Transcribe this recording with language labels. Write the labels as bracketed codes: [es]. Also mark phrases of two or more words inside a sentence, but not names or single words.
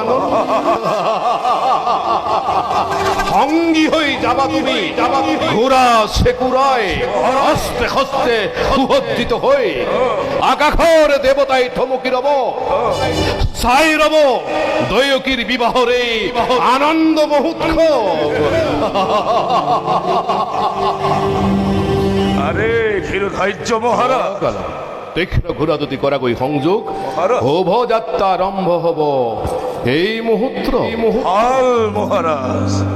[as] সংগী হৈ যাবা তুমি ঘোঁৰা চেকুৰাই হস্তে হস্তে সুসজ্জিত হৈ আকাশৰ দেৱতাই থমকি ৰব চাই ৰব দৈৱকীৰ বিবাহৰে আনন্দ মুহূৰ্ত আরে ক্ষীরধার্য মহারাজ, তীক্ষ্ণ ঘোঁৰা দুটি কৰাগৈ সংযোগ শোভযাত্ৰা আৰম্ভ হব এই মুহূৰ্ত ভাল মহারাজ।